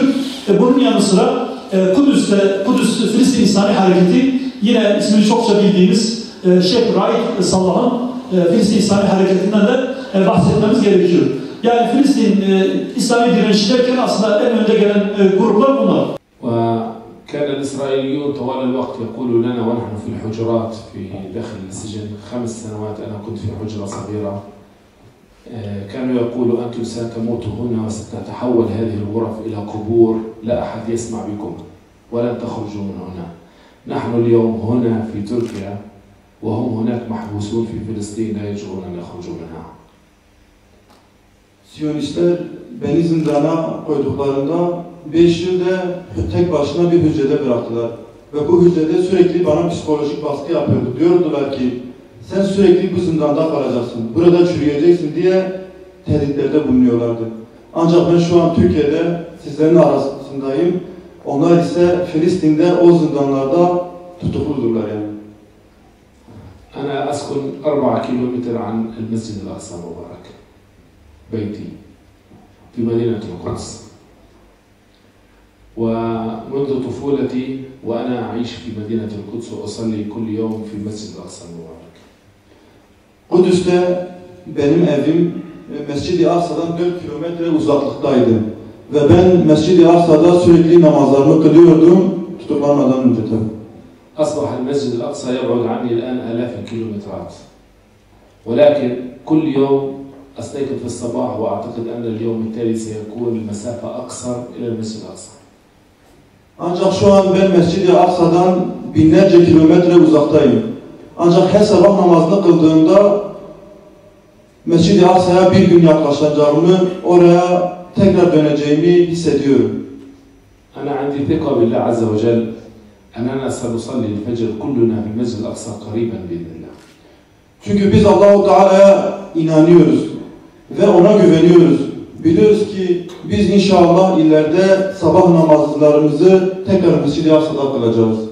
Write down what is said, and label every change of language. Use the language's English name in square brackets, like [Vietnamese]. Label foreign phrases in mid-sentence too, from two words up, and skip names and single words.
[Turkish] Bunun yanı sıra Kudüs Filistin İslami Hareketi, yine ismini çokça bildiğimiz Şeyh Raid Salah'ın Filistin İslami Hareketi'nden de bahsetmemiz gerekiyor. Yani Filistin İslami direnişi derken aslında en önde gelen gruplar bunlar. [Arabic] وكان الإسرائيليون طوال الوقت يقولوا لنا ونحن في الحجرات في داخل السجن 5 سنوات أنا كنت في حجرة صغيرة كانوا يقولوا أنتم ستموتوا هنا وستتحول هذه الغرف إلى قبور لا أحد يسمع بكم ولن تخرجوا من هنا نحن اليوم هنا في تركيا وهم هناك محبوسون في فلسطين لا يجرؤون أن يخرجوا منها. [Turkish] Siyonistler beni zindana koyduklarında 5 yılda tek başına bir hücrede bıraktılar. Ve bu hücrede sürekli bana psikolojik baskı yapıyordu. Diyordular ki sen sürekli bu zindanda kalacaksın, burada çürüyeceksin diye tehditlerde bulunuyorlardı. Ancak ben şu an Türkiye'de sizlerin arasındayım. Onlar ise Filistin'de o zindanlarda tutukludurlar yani. [Arabic] أنا أسكن 4 كيلومتر عن المسجد الأقصى المبارك. بيتي في مدينة القدس. ومنذ طفولتي وأنا أعيش في مدينة القدس وأصلي كل يوم في المسجد الأقصى المبارك. [Turkish] Kudüs'te benim evim Mescid-i Aksa'dan 4 kilometre uzaklıktaydı. Ve ben Mescid-i Aksa'da sürekli namazlarımı kılıyordum tutuklanmadan önce tabii. [Arabic] أصبح المسجد الأقصى يبعد عني الآن آلاف الكيلومترات. ولكن كل يوم أستيقظ في الصباح وأعتقد أن اليوم التالي سيكون المسافة أقصر إلى المسجد الأقصى. [Turkish] Ancak şu an ben Mescid-i Aksa'dan binlerce kilometre uzaktayım. Ancak her sabah namazını kıldığımda Mescid-i Aksa'ya bir gün yaklaşacağımı, oraya tekrar döneceğimi hissediyorum. [Arabic] أنا عندي ثقة بالله عز وجل أننا سنصلي الفجر كلنا في المسجد الأقصى قريبا بإذن الله. [Turkish] Çünkü biz Allah-u Teala'ya inanıyoruz ve ona güveniyoruz. Biliyoruz ki biz inşallah ileride sabah namazlarımızı tekrar Mescid-i Aksa'da kılacağız.